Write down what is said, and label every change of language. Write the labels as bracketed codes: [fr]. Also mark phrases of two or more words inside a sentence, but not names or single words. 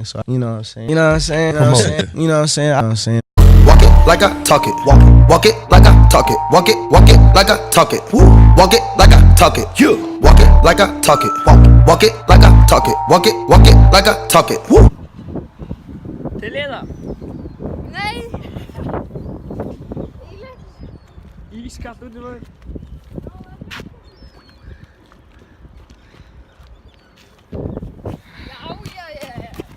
[en] So, you know what I'm saying? You know what I'm saying? You know what I'm saying? You know what I'm saying? You know what I'm saying? Walk it like I talk it. Walk it like I talk it. Walk it like I talk it. Walk it like I talk it. You walk it like I talk it. Walk it like I talk it. Walk it like I talk it. [is] Til í það? Nei. Ískalt út í maður. Já.